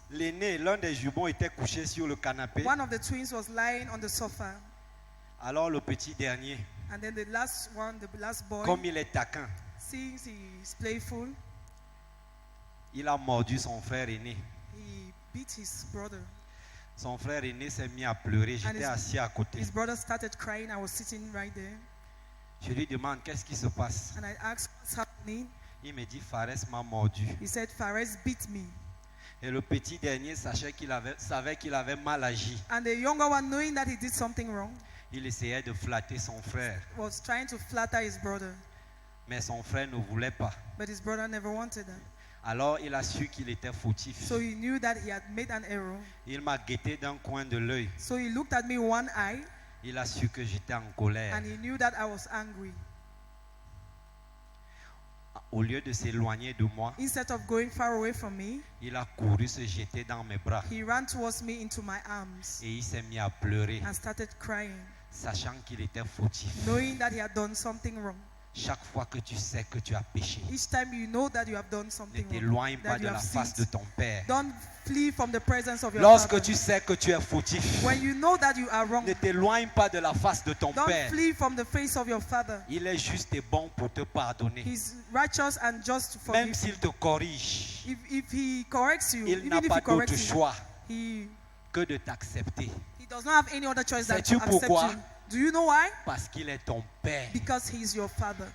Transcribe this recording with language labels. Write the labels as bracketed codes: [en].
[fr] l'aîné, l'un des jumons était couché sur le canapé. [en] one of the twins was lying on the sofa, [fr] Alors le petit dernier, [en] and then the last one, the last boy, [fr] comme il est taquin, [en] since he's playful, [fr] il a mordu son frère aîné. [en] he beat his brother. [fr] Son frère aîné s'est mis à pleurer. J'étais [en] his- [fr] assis à côté. [en] His brother started crying. I was sitting right there, [fr] Je lui demande qu'est-ce qui se passe. [en] and I asked what's happening. [fr] Il me dit Fares m'a mordu. [en] He said, Fares beat me. [fr] Et le petit dernier savait qu'il avait mal agi. [en] And the younger one, knowing that he did something wrong, [fr] Il essayait de flatter son frère. [en] was trying to flatter his brother. [fr] Mais son frère ne voulait pas. [en] But his brother never wanted that. [fr] Alors il a su qu'il était fautif. [en] So he knew that he had made an error. [fr] Il m'a guetté d'un coin de l'œil. [en] So he looked at me one eye, [fr] Il a su que j'étais en colère. [en] and he knew that I was angry. [fr] Au lieu de s'éloigner de moi, [en] Instead of going far away from me, [fr] il a couru se jeter dans mes bras. [en] he ran towards me into my arms [fr] Et il s'est mis à pleurer, [en] and started crying, [fr] sachant qu'il était fautif. [en] knowing that he had done something wrong. [fr] Chaque fois que tu sais que tu as péché, [en] Each time you know that you have done [fr] ne [en] something wrong, [fr] t'éloigne pas [en] that [fr] de [en] you [fr] la [en] have [fr] face de [en] sinned, [fr] ton Père. [en] don't flee from the presence of your [fr] Lorsque [en] Father. [fr] tu sais que tu es fautif, [en] When you know that you are wrong, [fr] ne t'éloigne pas de la face de ton [en] don't [fr] Père. [en] flee from the face of your Father. [fr] Il est juste et bon pour te pardonner. [en] He's righteous and just to [fr] Même [en] forgive [fr] s'il te corrige, [en] you. If he corrects you, [fr] il n'a [en] even if [fr] pas [en] he corrects [fr] d'autre [en] you, [fr] choix [en] he [fr] que de t'accepter. [en] does not have any other choice than [fr] Sais-tu [en] to accept [fr] pourquoi? [en] you. Do you know why? [fr] Parce qu'il est ton Père. [en] Because he is your Father.